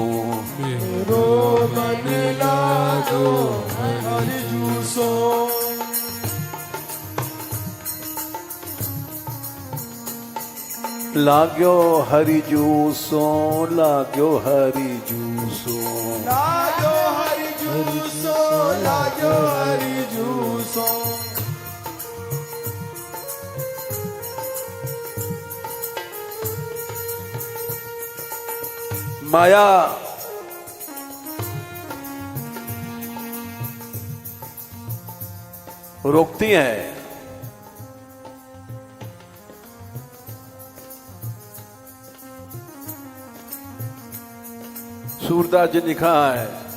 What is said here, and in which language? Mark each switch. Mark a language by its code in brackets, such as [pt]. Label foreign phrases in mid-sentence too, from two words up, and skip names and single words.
[bra] मेरो मन लागो हरि जूसो। लाग्यो हरि जूसों, लाग्यो हरि जूसों। लागो हरि जूसो, लागो हरि जूसो। [hi] माया रोकती है, सूरदास जी ने लिखा है